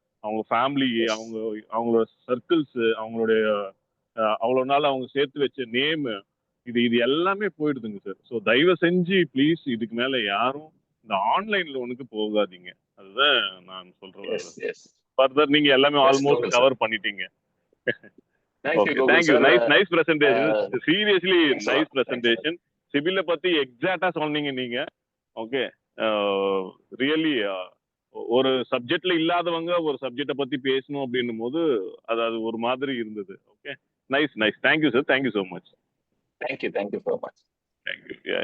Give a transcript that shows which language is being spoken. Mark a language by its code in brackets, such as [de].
[ta] அவங்க ஃபேமிலி, அவங்களோட சர்க்கிள்ஸ், அவங்களுடைய அவ்வளவு நாள் அவங்க சேர்த்து வச்ச நேம், இது எல்லாமே போயிடுதுங்க சார். ஸோ தயவு செஞ்சு ப்ளீஸ் இதுக்கு மேல யாரும் இந்த ஆன்லைன் லோனுக்கு போகாதீங்க. அதுதான் நான் சொல்றேன். ஃபர்தர் நீங்க எல்லாமே ஆல்மோஸ்ட் கவர் பண்ணிட்டீங்க. [en] Thank you. Nice presentation. Seriously, nice presentation. [ta] சிபில பத்தி எக்ஸாக்டா சொன்னீங்க நீங்க. ஓகே, ரியலி ஒரு சப்ஜெக்ட்ல இல்லாதவங்க ஒரு சப்ஜெக்ட பத்தி பேசணும் அப்படின்னும் போது அது ஒரு மாதிரி இருந்தது. [en] Okay, nice. Thank you sir. Thank you so much. Thank you so much. Thank you.